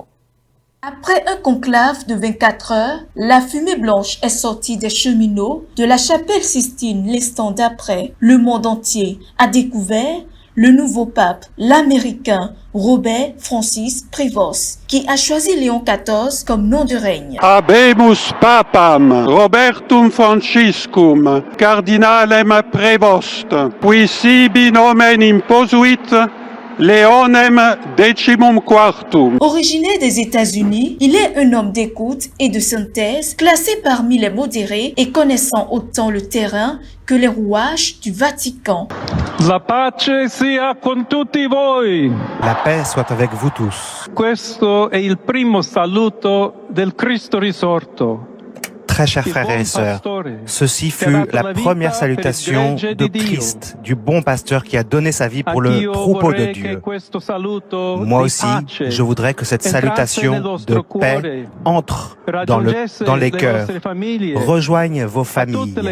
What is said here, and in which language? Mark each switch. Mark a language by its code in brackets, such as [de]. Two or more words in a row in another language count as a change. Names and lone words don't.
[fr] Après un conclave de 24 heures, la fumée blanche est sortie des cheminots de la chapelle Sistine l'instant d'après. Le monde entier a découvert le nouveau pape, l'américain Robert Francis Prévost, qui a choisi Léon XIV comme nom de règne. [la] Habemus papam Robertum Franciscum cardinalem Prévost, qui sibi nomen imposuit Leonem decimum quartum. [fr] Originaire des États-Unis, il est un homme d'écoute et de synthèse, classé parmi les modérés et connaissant autant le terrain que les rouages du Vatican. [it] La pace sia con tutti voi. [fr] La paix soit avec vous tous. [it] Questo è il primo saluto del Cristo risorto. [fr] Très chers frères et sœurs, ceci fut la première salutation de Christ, du bon pasteur qui a donné sa vie pour le troupeau de Dieu. Moi aussi, je voudrais que cette salutation de paix entre dans les cœurs, rejoigne vos familles.